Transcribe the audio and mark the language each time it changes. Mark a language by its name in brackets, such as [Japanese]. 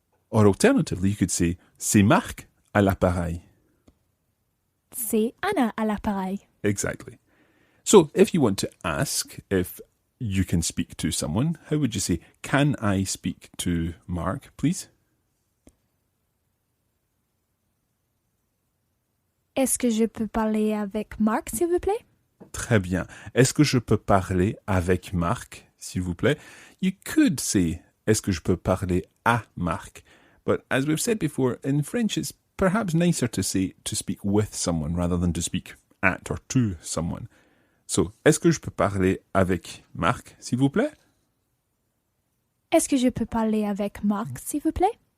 [English] Or alternatively, you could say, [French] c'est Marc à l'appareil. C'est Anna à l'appareil. [English] Exactly. So, if you want to ask if you can speak to someone, how would you say, can I speak to Mark, please? [French] Est-ce que je peux parler avec Marc, s'il vous plaît? Très bien. Est-ce que je peux parler avec Marc, s'il vous plaît? [English] You could say, [French] est-ce que je peux parler à Marc? [English] But as we've said before, in French it's perhaps nicer to say to speak with someone rather than to speak at or to someone. [French] So, est-ce que je peux parler avec Marc, s'il vous plaît? Est-ce que je peux parler avec Marc, s'il vous plaît?